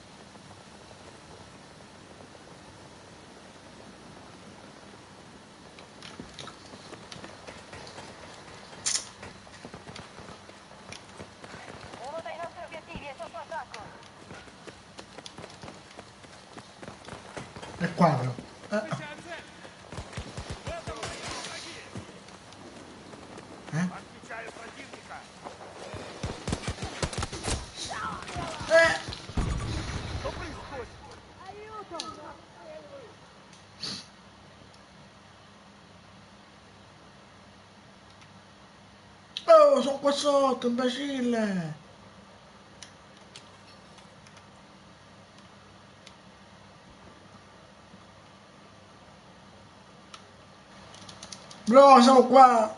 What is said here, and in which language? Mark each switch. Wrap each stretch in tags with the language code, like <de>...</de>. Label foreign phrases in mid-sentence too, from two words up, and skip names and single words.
<it>Uno dei nostri obiettivi è sotto attacco. È quadro.</it> <ru>Отмечаю противника. Что происходит?</ru> <it>Oh, sono qua sotto, imbecille! Bro, siamo qua!</it>